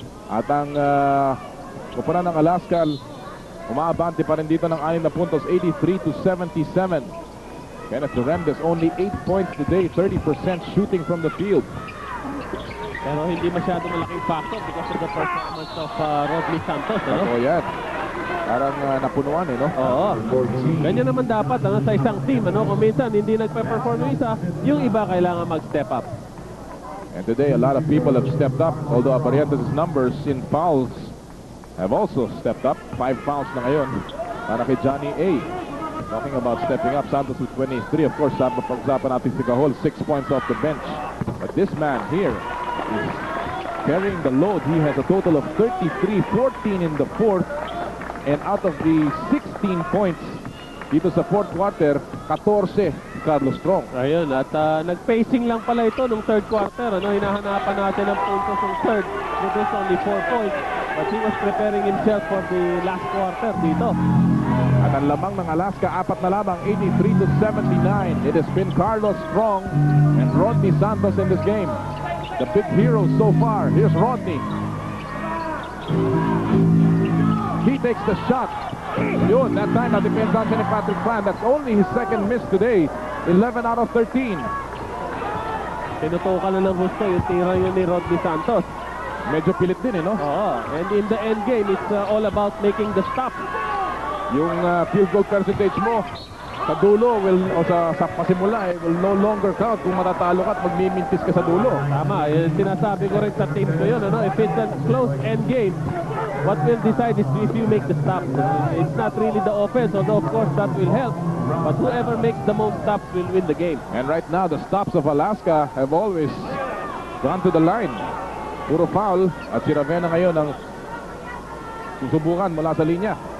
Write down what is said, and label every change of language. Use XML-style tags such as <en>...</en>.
<tl>At ang kupunan ng Alaska, umaabante pa rin dito ng 6 na puntos, 83-77.</tl> <en>Kenneth Durandez, only 8 points today, 30% shooting from the field.</en> <tl>Pero hindi masyado malaking factor</tl> <en>because of the performance of</en> <tl>Rodney Santos. Oo, yan. Parang napunuan, no? Oo. Ganyan naman dapat sa isang team. Kung minsan hindi nagpe-perform yung isa, yung iba kailangan mag-step up.</tl> <en>And today, a lot of people have stepped up. Although Abarientos' numbers in fouls have also stepped up. 5 fouls</en> <tl>na ngayon para kay</tl> <en>Johnny A. Talking about stepping up, Santos with 23. Of course,</en> <tl>pag-usapan natin si</tl> <en>Gahol, 6 points off the bench. But this man here is carrying the load. He has a total of 33, 14 in the fourth. And out of the 16 points</en> <tl>dito sa</tl> <en>fourth quarter, 14 Carlos Strong.</en> <tl>Ayun, at nag-pacing lang pala ito nung third quarter. Hinahanapan natin ang puntos ng third.</tl> <en>It was only 4 points. But he was preparing himself for the last quarter dito.</en> <tl>At ang lamang ng Alaska, 4 na lamang, 83-79.</tl> <en>It has been Carlos Strong and Rodney Santos in this game. The big heroes so far. Here's Rodney. He takes the shot. Yun, that time</en> <tl>na-defense siya ni</tl> <en>Patrick Plan. That's only his second miss today. 11 out of 13.</en> <tl>Tinutukan na ng gusto yung tira yun ni Rodney Santos. Medyo pilit din, no? Oo.</tl> <en>And in the end game, it's all about making the stop.</en> <tl>Yung field goal percentage mo sa dulo o sa pasimula</tl> <en>will no longer count</en> <tl>kung matatalo ka at magmimintis ka sa dulo. Tama. Sinasabi ko rin sa team ko yun. Ano?</tl> <en>If it's a close end game, what will decide is if you make the stop. It's not really the offense, although of course that will help. But whoever makes the most stops will win the game. And right now, the stops of Alaska have always gone to the line.</en> <tl>Puro foul. At si Ravena ngayon ang susubukan mula sa linya.</tl>